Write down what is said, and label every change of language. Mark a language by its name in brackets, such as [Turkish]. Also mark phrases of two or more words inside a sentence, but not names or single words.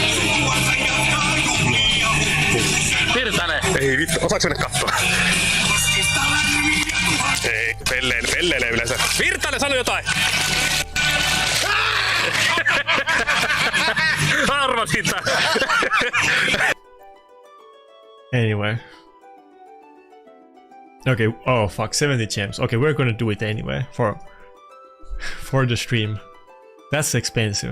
[Finnish] Virtanen! Ei vittu, osaaks mennä katsoa? Ei, pelleilee yleensä. Virtanen, sano jotain! Arvasin tää! [English] Anyway. Okay, oh fuck, 70 gems. Okay, we're gonna do it anyway for the stream. That's expensive.